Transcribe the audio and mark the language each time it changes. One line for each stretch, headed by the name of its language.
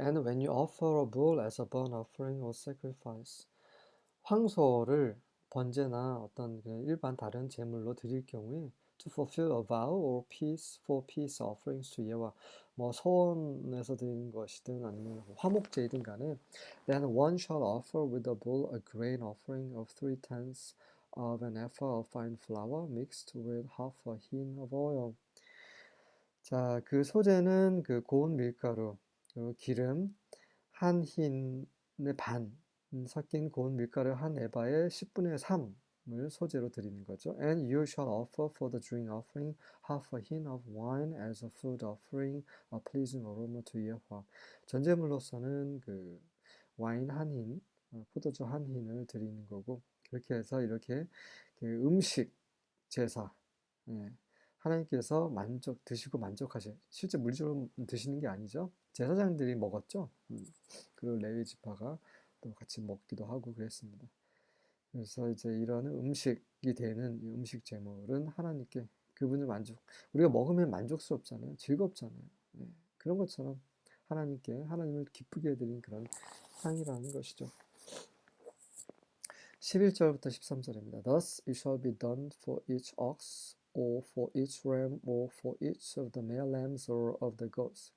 English: And when you offer a bull as a burnt offering or sacrifice,
Korean: 황소를 번제나 어떤 일반 다른 제물로 드릴 경우에
English: to fulfill a vow or peace for peace offerings to
Korean: 예와 뭐 소원에서 드리는 것이든 아니면 화목제이든 간에
English: then one shall offer with the bull a grain offering of 3/10 of an ephah of fine flour mixed with half a hin of oil.
Korean: 자, 그 소재는 그 고운 밀가루, 그리고 기름, 한 흰의 반 섞인 고운 밀가루 한 에바의 10분의 3을 소재로 드리는 거죠.
English: And you shall offer for the drink offering half a hin of wine as a food offering, a pleasing aroma to 예호와.
Korean: 전제물로서는 그 와인 한 흰, 포도주 한 흰을 드리는 거고 그렇게 해서 이렇게 그 음식 제사, 예, 하나님께서 드시고 만족하실, 실제 물질로 드시는 게 아니죠. 제사장들이 먹었죠. 그리고 레위 지파가 또 같이 먹기도 하고 그랬습니다. 그래서 이제 이런 음식이 되는 이 음식 제물은 하나님께 그분을 우리가 먹으면 만족스럽잖아요. 즐겁잖아요. 예, 그런 것처럼 하나님을 기쁘게 해드린 그런 향이라는 것이죠. 11절부터 13절입니다.
English: Thus it shall be done for each ox or for each ram or for each of the male lambs or of the goats.